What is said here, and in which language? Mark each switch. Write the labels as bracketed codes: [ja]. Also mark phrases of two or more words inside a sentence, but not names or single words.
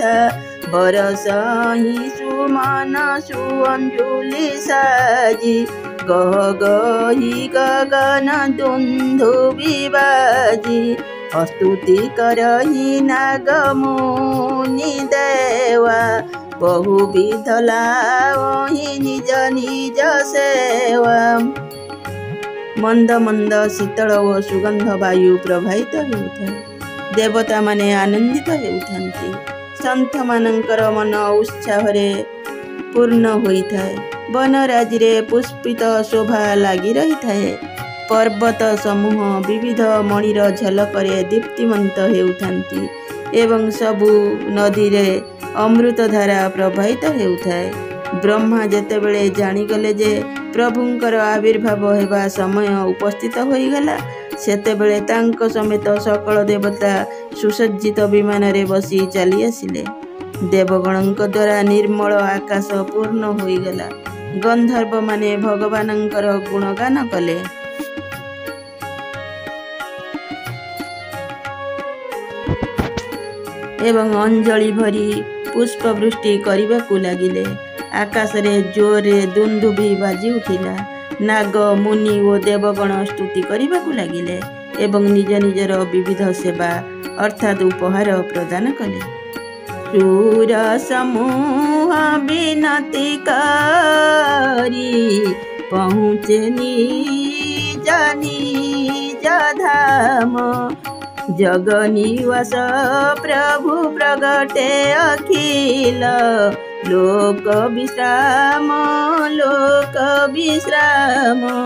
[awa] बरसाहि सुमन सुअंजुलि साजी गह गहि गगन दुंदुभि बाजी। स्तुति करहि नागमुनि देवा बहुविध लावहि निज निज सेवा। [or] ମନ୍ଦ ମନ୍ଦ ଶୀତଳ ଓ ସୁଗନ୍ଧ ବାୟୁ ପ୍ରବାହିତ ହେଉଥାଏ। ଦେବତା ମାନେ ଆନନ୍ଦିତ ହେଉଥାନ୍ତି। ସନ୍ତ ମାନଙ୍କର ମନ ଉତ୍ସାହରେ ପୂର୍ଣ୍ଣ ହୋଇଥାଏ। ବନରାଜି ରେ ପୁଷ୍ପିତ ଶୋଭା ଲାଗି ରହି ଥାଏ। ପର୍ବତ ସମୂହ ବିବିଧ ମଣିର ଝଲକରେ ଦୀପ୍ତିମନ୍ତ ହେଉଥାନ୍ତି ଏବଂ ସବୁ ନଦୀ ରେ ଅମୃତ ଧାରା ପ୍ରବାହିତ ହେଉଥାଏ। ବ୍ରହ୍ମା ଯେତେବେଳେ ଜାଣିଗଲେ ଯେ ପ୍ରଭୁଙ୍କର ଆବିର୍ଭାବ ହେବା ସମୟ ଉପସ୍ଥିତ ହୋଇଗଲା, ସେତେବେଳେ ତାଙ୍କ ସମେତ ସକଳ ଦେବତା ସୁସଜ୍ଜିତ ବିମାନ ରେ ବସି ଚାଲି ଆସିଲେ। ଦେବଗଣଙ୍କ ଦ୍ୱାରା ନିର୍ମଳ ଆକାଶ ପୂର୍ଣ୍ଣ ହୋଇଗଲା। ଗନ୍ଧର୍ବ ମାନେ ଭଗବାନଙ୍କର ଗୁଣଗାନ କଲେ। ଏବଂ ଅଞ୍ଜଳି ଭରି ପୁଷ୍ପବୃଷ୍ଟି କରିବାକୁ ଲାଗିଲେ। ଆକାଶ ରେ ଜୋରେ ଦୁନ୍ଦୁଭି ବାଜି ଉଠିଲା। ନାଗ ମୁନି ଓ ଦେବଗଣ ସ୍ତୁତି କରିବାକୁ ଲାଗିଲେ ଏବଂ ନିଜ ନିଜର ବିବିଧ ସେବା ଅର୍ଥାତ ଉପହାର ପ୍ରଦାନ କଲେ। [awa] सुर समूह विनती करी पहुँचे निज निज धाम। जग निवास प्रभु प्रगटे अखिल लोक विश्राम लोक विश्राम।